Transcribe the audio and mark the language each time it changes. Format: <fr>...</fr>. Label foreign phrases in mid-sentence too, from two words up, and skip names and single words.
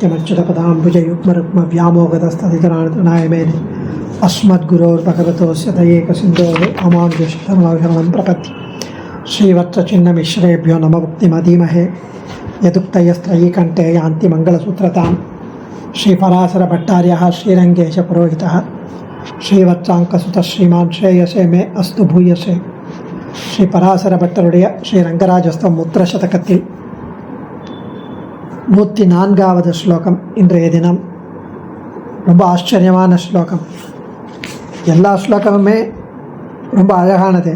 <sa>नित्यमच्युतपदाम्बुजयुग्मरुक्मव्यामोहतस्तदितराणतृणाय मेने अस्मद्गुरोर्भगवतोऽस्य दयैकसिन्धोः रामानुजशरणं प्रपद्ये श्रीवत्सचिन्नमिश्रेभ्यो नमः भक्तिमधीमहे यदुक्तयस्त्रयीकण्ठे यान्ति मङ्गलसूत्रतां श्रीपराशरभट्टार्यः श्रीरङ्गेशपुरोहितः श्रीवत्साङ्कसुतः श्रीमान् श्रेयसे मे अस्तु भूयसे.</sa> <ta>ஸ்ரீபராசரபட்டருடைய ஸ்ரீரங்கராஜஸ்தம் முத்திரசதகத்தில் 104வது ஸ்லோகம். இன்றைய தினம் ரொம்ப ஆச்சரியமான ஸ்லோகம். எல்லா ஸ்லோகமுமே ரொம்ப அழகானது.</ta>